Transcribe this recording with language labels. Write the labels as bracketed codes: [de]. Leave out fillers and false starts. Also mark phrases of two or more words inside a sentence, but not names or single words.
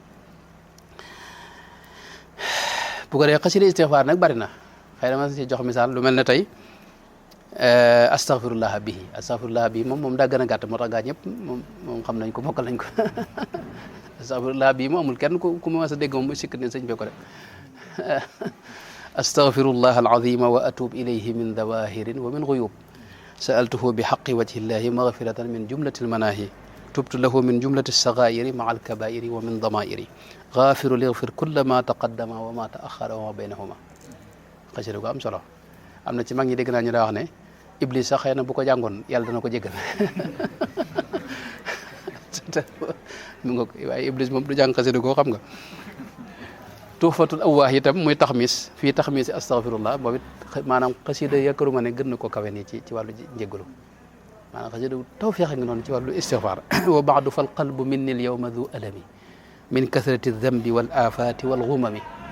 [wo] bu ko dee xasida istighfar nag bari na xëy na ma si jox misaal lu mel ne tey [ar] أستغفر الله به [wo] moom daa gën a gàtt moo tax gaa ñëpp moom xam nañ ko mokkal nañ ko [ar] أستغفر الله به [wo] moom amul kenn ku ma mas a dégg moom mu sikk ne sëñ bi ko def [ar] أستغفر الله العظيم وأتوب إليه من ظواهر ومن غيوب سألته بحق وجه الله مغفرة من جملة المناهي تبت له من جملة الصغائر مع الكبائر ومن ضمائر غافر ليغفر كل ما تقدم وما تأخر وما بينهما [wo] xasida ko am solo am na ci mag ñi dégg naa ñu daa wax ne iblis sax xëy na bu ko jàngoon yàlla dana ko jéggal mu nga ko waaye iblis moom du jàng xasida koo xam nga tuufatul awwaax itam muy taxmis fii taxmis astaghfirullah boobu it maanaam xasida yaakaaruma ne gën na ko kawe nii ci wàllu njéggalu maanaam xasida tawfiix a ngi noonu ci wàllu istighfar [ar] وبعد فالقلب مني اليوم ذو ألم من كثرة الذنب والآفات والغمم